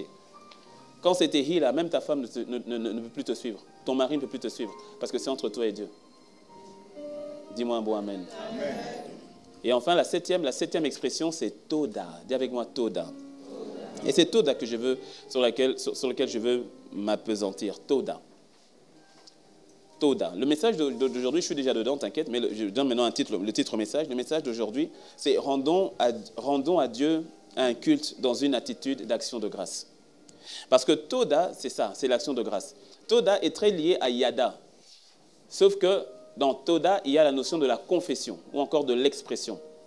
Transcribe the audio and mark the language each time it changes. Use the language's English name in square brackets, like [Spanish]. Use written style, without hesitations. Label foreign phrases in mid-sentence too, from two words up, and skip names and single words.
[French] Quand c'est Tehillah, même ta femme ne peut plus te suivre. Ton mari ne peut plus te suivre, parce que c'est entre toi et Dieu. Dis-moi un bon amen. Amen. Et enfin, la septième expression, c'est Toda. Dis avec moi Toda. Et c'est Toda que je veux, sur lequel je veux m'appesantir. Toda. Toda. Le message d'aujourd'hui, je suis déjà dedans, t'inquiète, mais je donne maintenant le titre message. Le message d'aujourd'hui, c'est rendons à Dieu un culte dans une attitude d'action de grâce. Parce que Toda, c'est ça, c'est l'action de grâce. Toda est très lié à Yada. Sauf que dans Toda, il y a la notion de la confession ou encore de l'expression.